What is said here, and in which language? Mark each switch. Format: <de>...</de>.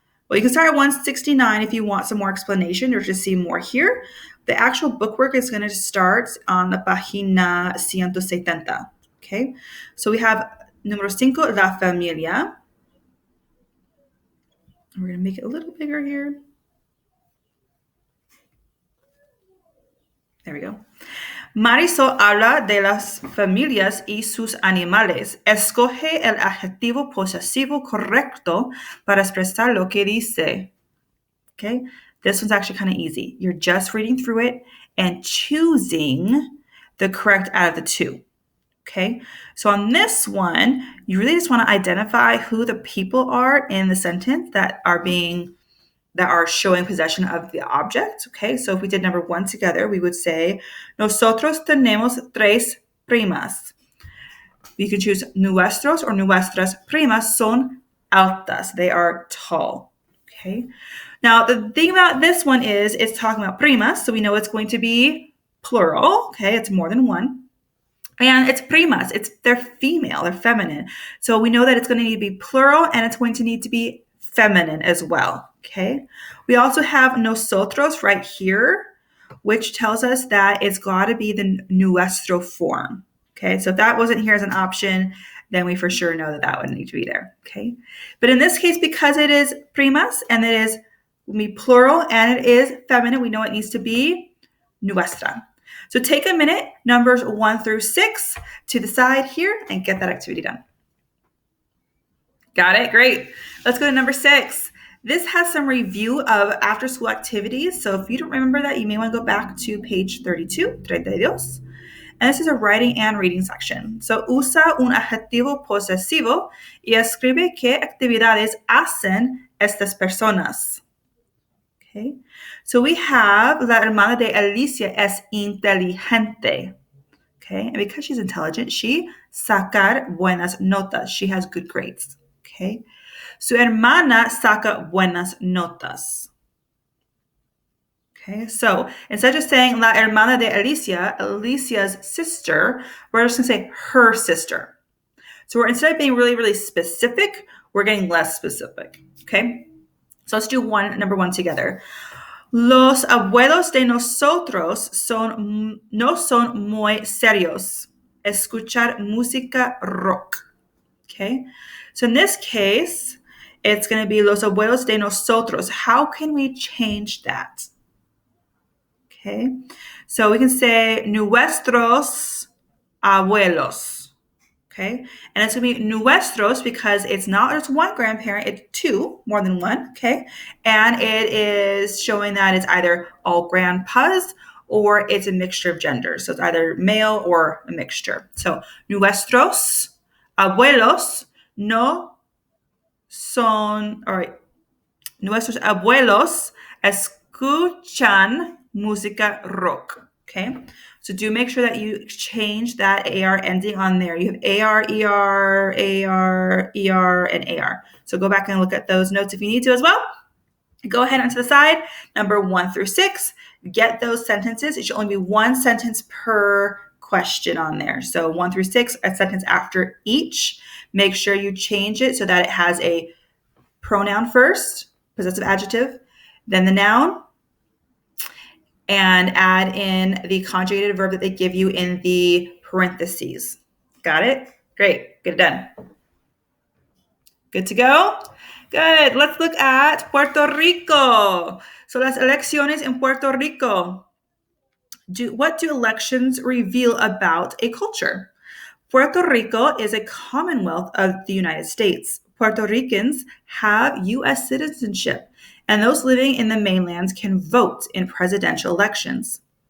<en>Well, you can start at 169 if you want some more explanation or just see more here. The actual bookwork is going to start on</en> <es>la página 170.</es> <en>Okay, so we have</en> <es>número 5, la familia.</es> <en>We're going to make it a little bigger here. There we go.</en> <es>Marisol habla de las familias y sus animales. Escoge el adjetivo posesivo correcto para expresar lo que dice.</es> <en>Okay, this one's actually kind of easy. You're just reading through it and choosing the correct out of the two. Okay, so on this one, you really just want to identify who the people are in the sentence that are showing possession of the object. Okay, so if we did number 1 together, we would say,</en> <es>nosotros tenemos 3 primas.</es> <en>You can choose nuestros or</en> <es>nuestras primas son altas.</es> <en>They are tall. Okay, now the thing about this one is it's talking about primas, so we know it's going to be plural. Okay, it's more than one. And it's primas. They're female, they're feminine. So we know that it's going to need to be plural and it's going to need to be feminine as well. Okay. We also have nosotros right here, which tells us that it's got to be the nuestro form. Okay. So if that wasn't here as an option, then we for sure know that that would need to be there. Okay. But in this case, because it is primas and it is plural and it is feminine, we know it needs to be nuestra. So take a minute, numbers 1 through 6 to the side here and get that activity done. Got it? Great. Let's go to number 6. This has some review of after school activities. So if you don't remember that, you may want to go back to page 32, 32. And this is a writing and reading section. So</en> <es>usa un adjetivo posesivo y escribe qué actividades hacen estas personas.</es> <en>Okay. So we have</en> <es>la hermana de Alicia es inteligente.</es> <en>Okay. And because she's intelligent, she</en> <es>sacar buenas notas.</es> <en>She has good grades. Okay.</en> <es>Su hermana saca buenas notas.</es> <en>Okay. So instead of saying la hermana de Alicia, Alicia's sister, we're just going to say her sister. So we're instead of being really, really specific, we're getting less specific. Okay. So let's do number 1 together.</en> <es>Los abuelos de nosotros no son muy serios. Escuchar música rock.</es> <en>Okay. So in this case, it's going to be</en> <es>los abuelos de nosotros.</es> <en>How can we change that? Okay. So we can say</en> <es>nuestros abuelos.</es> <en>Okay. And it's going to be nuestros because it's not just one grandparent, it's 2, more than one. Okay. And it is showing that it's either all grandpas or it's a mixture of genders. So it's either male or a mixture. So</en> <es>nuestros abuelos no son,</es> <en>all right.</en> <es>Nuestros abuelos escuchan música rock.</es> <en>Okay, so do make sure that you change that AR ending on there. You have AR, ER, AR, ER, and AR. So go back and look at those notes if you need to as well. Go ahead onto the side, number 1 through 6. Get those sentences. It should only be one sentence per question on there. So 1 through 6, a sentence after each. Make sure you change it so that it has a pronoun first, possessive adjective, then the noun, and add in the conjugated verb that they give you in the parentheses. Got it? Great. Get it done. Good to go? Good. Let's look at Puerto Rico. So</en> <es>las elecciones en Puerto Rico.</es> <en>What do elections reveal about a culture? Puerto Rico is a commonwealth of the United States. Puerto Ricans have U.S. citizenship, and those living in the mainland can vote in presidential elections.</en>